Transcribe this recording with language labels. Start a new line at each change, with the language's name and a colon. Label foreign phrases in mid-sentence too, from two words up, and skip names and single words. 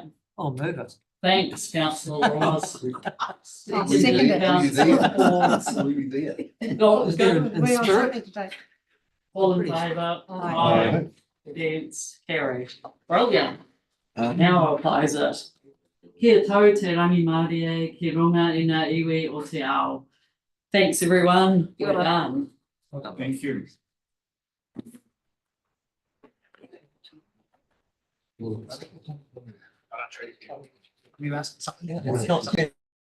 English: I'll move it. Thanks, Councillor Ross. Second it. Councillor Forbes. Were you there? Go, Is there go. an We are spirit? something today. All in favour? Aye. Against, carried. Brilliant. Now I'll close it.
Māori: Kia tau te rangi Māori ki runga i ngā iwi o te ao.
English: Thanks everyone. Well done. Thank you. You asked something?